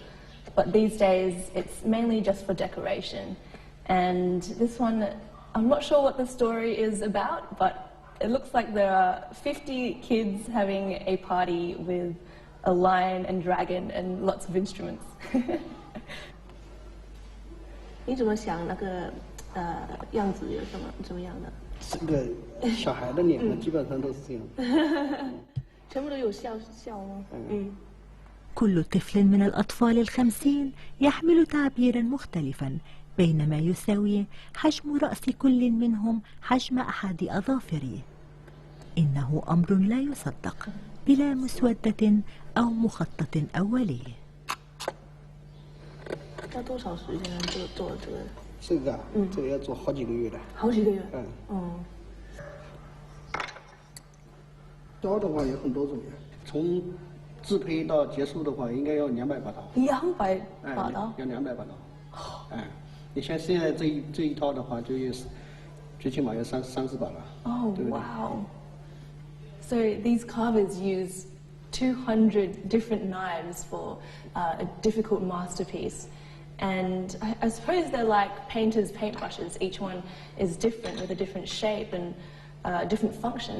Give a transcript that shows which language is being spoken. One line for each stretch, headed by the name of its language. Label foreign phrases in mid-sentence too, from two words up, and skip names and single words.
English: But these days, it's mainly just for decoration. And this one, I'm not sure what the story is about, but it looks like there are 50 kids having a party with a lion and dragon and lots of instruments.
Chinese: 你怎么想那个样子有什么样的？这个小孩的脸呢，基本上都是这样。全部都有笑吗？嗯。
Arabic: كل طفل من الأطفال ال50 يحمل تعبيرا مختلفا، بينما يساوي حجم رأس كل منهم حجم أحد أظافره. إنه أمر لا يصدق بلا مسودة أو مخطط أولي.
Chinese: 要多少时间做这个？这个啊，这个要做好几个月的。好几个月。嗯。刀的话有很多种呀，从制胚到结束的话，应该要200把刀。 200把刀？要200把刀。哎，你像现在这一套的话，就有最起码要30把了。
English: Oh wow! So these carvers use 200 different knives for a difficult masterpiece. And I suppose they're like painters' paintbrushes. Each one is different with a different shape and a different function.